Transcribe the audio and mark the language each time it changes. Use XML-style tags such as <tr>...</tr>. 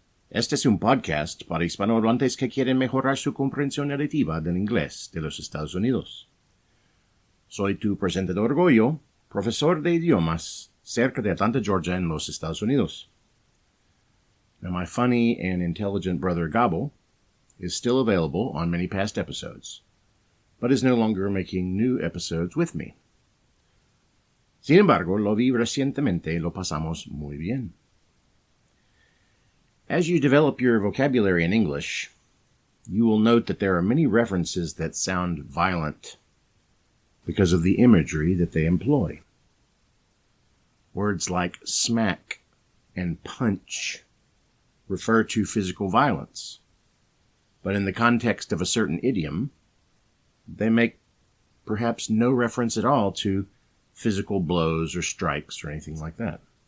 <es>Este es un podcast para hispanohablantes que quieren mejorar su comprensión auditiva del inglés de los Estados Unidos. Soy tu presentador Goyo, profesor de idiomas cerca de Atlanta, Georgia, en los Estados Unidos.</es> <en>Now, my funny and intelligent brother Gabo is still available on many past episodes, but is no longer making new episodes with me.</en> <es>Sin embargo, lo vi recientemente y lo pasamos muy bien.</es> <en>As you develop your vocabulary in English, you will note that there are many references that sound violent because of the imagery that they employ. Words like smack and punch refer to physical violence, but in the context of a certain idiom, they make perhaps no reference at all to physical blows or strikes or anything like that.</en>